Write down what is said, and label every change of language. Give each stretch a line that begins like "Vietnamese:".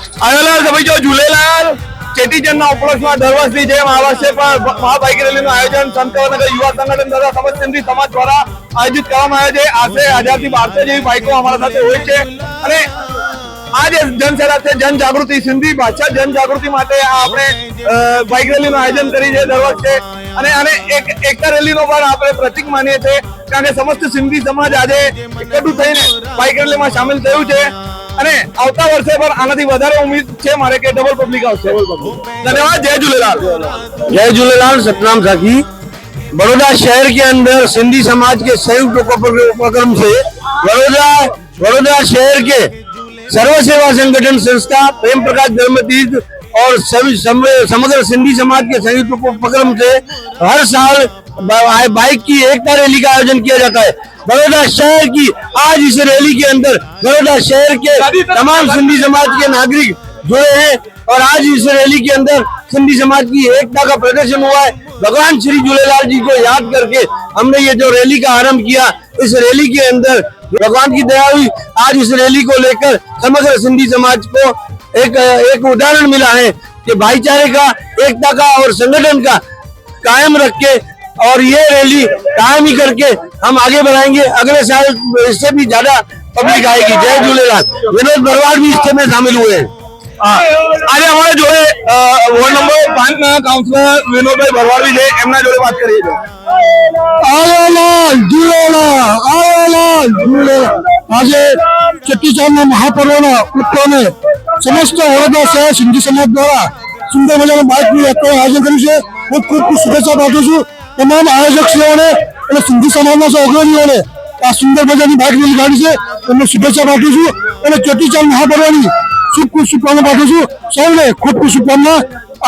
Hindi: आयोलाल सभी जो झूलेलाल चेटीचंद उपलक्ष्य में दर वर्ष जय महाराष्ट्र पर महाबाइक रैली आयोजन संत कवरनगर युवा संगठन तथा समस्त सिंधी समाज द्वारा आयोजित
Gujarati: કરવામાં આવે છે। આજે 1000 થી 1200 જેવી બાઇકો અમારા સાથે હોય છે અને
Hindi: आज जनसेवा से जन जागृति
Gujarati: सिंधी भाषा जन जागृति માટે આપણે બાઇક રેલીનું આયોજન કરી છે દર વર્ષે અને આને એક એકતા રેલીનો પણ આપણે પ્રતીક માનીએ છીએ કારણ કે સમસ્ત સિંધી સમાજ આજે એકઠું થઈને બાઇક રેલીમાં સામેલ થયું છે અને આવતા વર્ષે પણ આનાથી વધારે ઉમ્મીદ છે મારે કે ડબલ પબ્લિક આવશે। ધન્યવાદ। जय झूलेलाल।
Hindi: जय झूलेलाल। सतनाम साखी। बड़ौदा शहर के अंदर सिंधी समाज के संयुक्त उपक्रम से बड़ौदा शहर के सर्व सेवा संगठन संस्था प्रेम प्रकाश धर्मतीर्थ और समग्र सिंधी समाज के संयुक्त उपक्रम से हर साल बाइक की एकता रैली का आयोजन किया जाता है। बड़ौदा शहर की आज इस रैली के अंदर बड़ौदा शहर के तमाम सिंधी समाज के नागरिक जुड़े हैं और आज इस रैली के अंदर सिंधी समाज की एकता का प्रदर्शन हुआ है। भगवान श्री झूलेलाल जी को याद करके हमने ये जो रैली का आरंभ किया, इस रैली के अंदर भगवान की दया हुई। आज इस रैली को लेकर समग्र सिंधी समाज को एक उदाहरण मिला है कि भाईचारे का, एकता का और संगठन का कायम रख के और ये रैली कायम ही करके हम आगे बढ़ाएंगे। अगले साल इससे भी ज्यादा पब्लिक आएगी। जय झूलेलाल। विनोद भरवाड़ भी इससे में शामिल हुए हैं। आज हमारे जोड़े वार्ड नंबर 5
Gujarati: ના કાઉન્સિલર વિનોદભાઈ ભરવાડ છે એમના જોડે વાત કરીએ છીએ।
Hindi: आयोलाल झूलेलाल, आयोलाल झूलेलाल।
Gujarati: आज चेटीचंद महापर्वना उत्सवने समस्त वडोदरा शहर सिंधी समाज द्वारा सुंदर मजाना बाइक यात्राનું આયોજન કર્યું છે। હું ખૂબ ખૂબ શુભેચ્છા પાઠવું છું તમામ આયોજકશ્રીઓને અને સિંધી સમાજના સહયોગીઓને। આ સુંદર મજાની બાઇક રેલી કાઢી છે એમને શુભેચ્છા પાઠવું છું અને ચેટીચંદ મહાપર્વની ખૂબ ખૂબ શુભકામના પાઠવું છું સૌને ખૂબ ખૂબ શુભકામના।